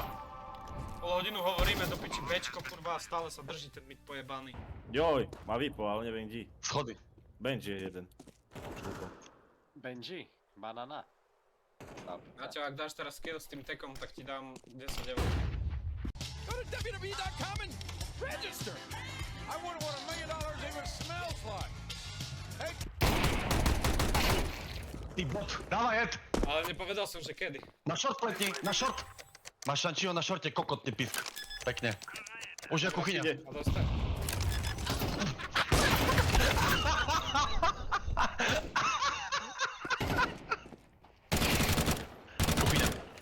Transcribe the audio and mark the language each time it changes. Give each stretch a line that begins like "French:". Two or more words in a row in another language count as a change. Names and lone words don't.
Slovak: Pol hodinu hovoríme do piči Bčko, kurva, a stále sa drží ten mid pojebaný. Joj, má vypo, ale neviem kde. Schody. Benji je jeden. Benji, banana. Naťo, ak dáš teraz kill s tým tekom, tak ti dám 10 eur.
English: Go to WWE.com and register. I wonder what $1 million even smells like.
Slovak: Ty bot, dávaj head. Ale nepovedal som, že kedy. Na short pletni, na short. Máš šančiho na shorte, kokotný pisk. Pekne. Už je kuchyňa. A dostaj. Kuchyňa.